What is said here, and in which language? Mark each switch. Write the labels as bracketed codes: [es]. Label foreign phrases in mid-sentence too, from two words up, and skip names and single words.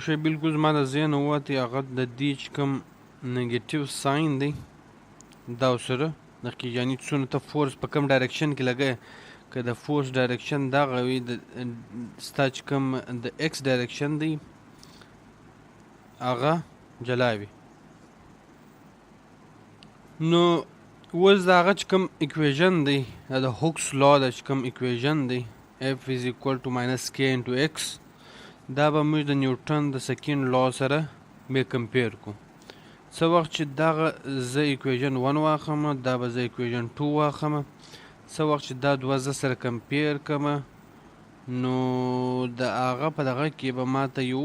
[ps] شی بالکل زما د ذهن ووتی، هغه د دې چې کوم [en] negative sign [ps] دی دا سره نقي، یعنی څونه ته فورس په کوم ډایرکشن کې لګوې، که د فورس ډایرکشن دغه وي ستا چې کوم د [en] x direction [ps] دی هغه جلا وي. نو اوس د هغه چې کوم اکویژن دی د هوکس لا د چې کوم اکویژن دی [en] F is equal to minus k into x، [ps] دا به موږ د نیوټن د [en] second law [ps] سره بیا کمپیر کو. څه وخت چې دغه زه اکویژن 1 واخلم، دا به زه اکویژن 2 واخلم، څه وخت چې دا دوه زه سره کمپیر کړم، نو د هغه په دغه کې به ماته